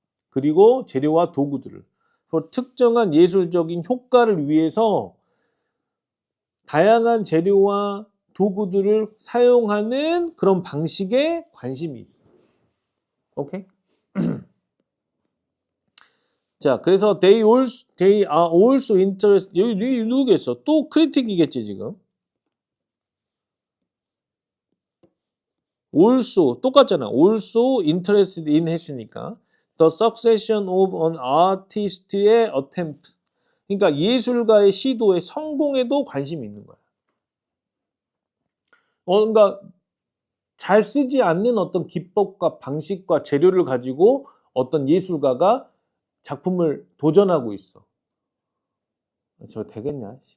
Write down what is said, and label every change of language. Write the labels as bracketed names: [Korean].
[Korean] 그리고 재료와 도구들을. 특정한 예술적인 효과를 위해서 다양한 재료와 도구들을 사용하는 그런 방식에 관심이 있어. 오케이? 자, 그래서 [English] they are also interested. [Korean] 여기 누구겠어? 또 크리틱이겠지, 지금. also 똑같잖아. [English] also interested in [Korean] 했으니까 [English] the succession of an artist의 attempt. [Korean] 그러니까 예술가의 시도의 성공에도 관심이 있는 거야. 그러니까 잘 쓰지 않는 어떤 기법과 방식과 재료를 가지고 어떤 예술가가 작품을 도전하고 있어. 저 되겠냐?